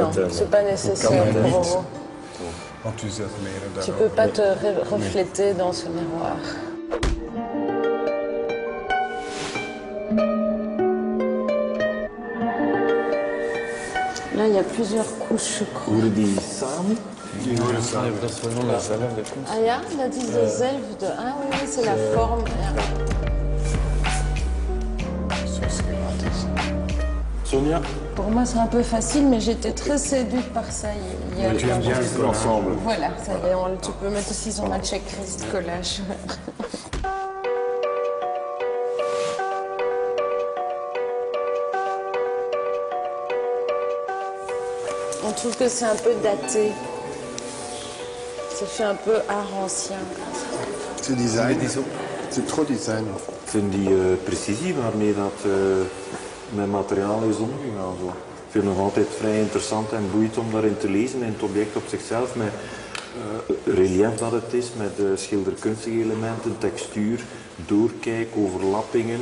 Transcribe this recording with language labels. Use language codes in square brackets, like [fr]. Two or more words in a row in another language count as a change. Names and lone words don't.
[fr] Non, c'est pas nécessaire pour vous. Enthousiasmé. Tu peux pas te refléter dans ce miroir. Là, il y a plusieurs couches, je crois. [nl] Horen die samen? Die horen samen. Dat is gewoon dezelfde kunst. Ah ja, dat is dezelfde. [fr] Ah oui, c'est la forme. Ja. Sonia? Pour moi, c'est un peu facile, mais j'étais très séduite par ça. Tu aimes bien l'ensemble. Voilà, ça y est, tu peux mettre aussi sur ma checklist collage. On trouve que c'est un peu daté. Ça fait un peu art ancien. C'est design. C'est trop design. [nl] Ik vind die precisie waarmee dat met materiaal is omgegaan. Zo. Ik vind het nog altijd vrij interessant en boeiend om daarin te lezen. En het object op zichzelf, met relief dat het is, met schilderkunstige elementen, textuur, doorkijk, overlappingen.